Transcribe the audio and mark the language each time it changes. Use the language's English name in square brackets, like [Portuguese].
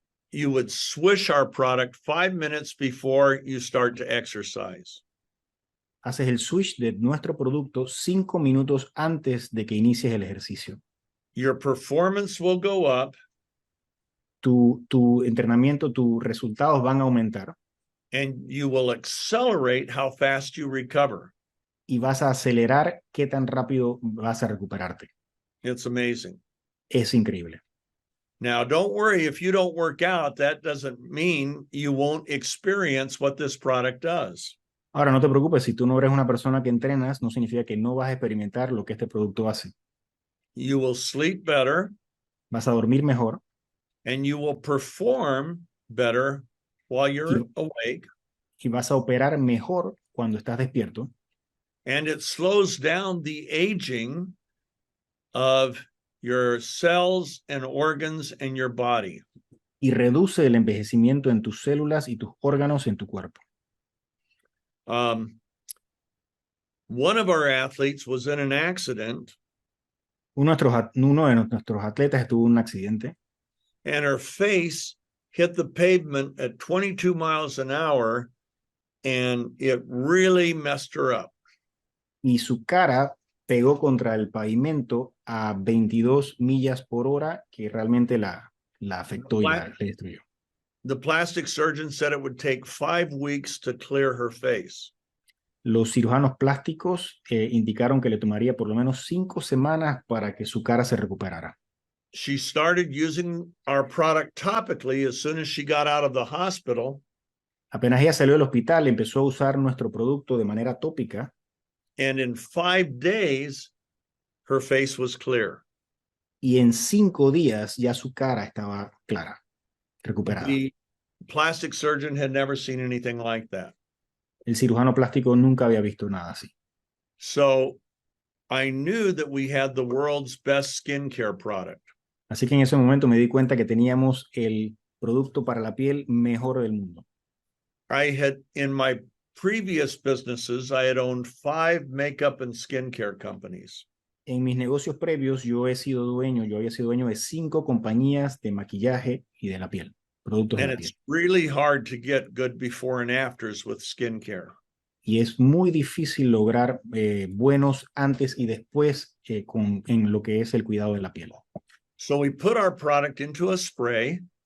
[English] you would swish our product 5 minutes before you start to exercise. [Spanish] haces el switch de nuestro producto 5 minutos antes de que inicies el ejercicio. [English] Your performance will go up. [Spanish] Tu entrenamiento, tus resultados van a aumentar. [English] And you will accelerate how fast you recover. [Spanish] Y vas a acelerar qué tan rápido vas a recuperarte. [English] It's amazing. [Spanish] Es increíble. [English] Now, don't worry if you don't work out, that doesn't mean you won't experience what this product does. [Spanish] Ahora, no te preocupes, si tú no eres una persona que entrenas, no significa que no vas a experimentar lo que este producto hace. [English] You will sleep better. [Spanish] Vas a dormir mejor. [English] And you will perform better while you're awake. [Spanish] Y vas a operar mejor cuando estás despierto. [English] And it slows down the aging of your cells and organs in your body. [Spanish] Y reduce el envejecimiento en tus células y tus órganos en tu cuerpo. [English] One of our athletes was in an accident. [Spanish] Uno de nuestros atletas estuvo en un accidente. [English] And her face hit the pavement at 22 miles an hour, and it really messed her up. [Spanish] Y su cara pegó contra el pavimento a 22 millas por hora, que realmente la afectó y la destruyó. [English] The plastic surgeon said it would take 5 weeks to clear her face. [Spanish] Los cirujanos plásticos indicaron que le tomaría por lo menos 5 semanas para que su cara se recuperara. [English] She started using our product topically as soon as she got out of the hospital. [Spanish] Apenas ella salió del hospital, empezó a usar nuestro producto de manera tópica. [English] And in 5 days, her face was clear. [Spanish] Y en 5 días ya su cara estaba clara, recuperada. [English] The plastic surgeon had never seen anything like that. [Spanish] El cirujano plástico nunca había visto nada así. [English] So I knew that we had the world's best skincare product. [Spanish] Así que en ese momento me di cuenta que teníamos el producto para la piel mejor del mundo. [English] I had, in my previous businesses, I had owned 5 makeup and skincare companies. [Spanish] En mis negocios previos yo había sido dueño de 5 compañías de maquillaje y de la piel, productos de la piel. [English] And it's really hard to get good before and afters with skincare. [Spanish] Y es muy difícil lograr buenos antes y después en lo que es el cuidado de la piel. [English] So we put our product into a spray.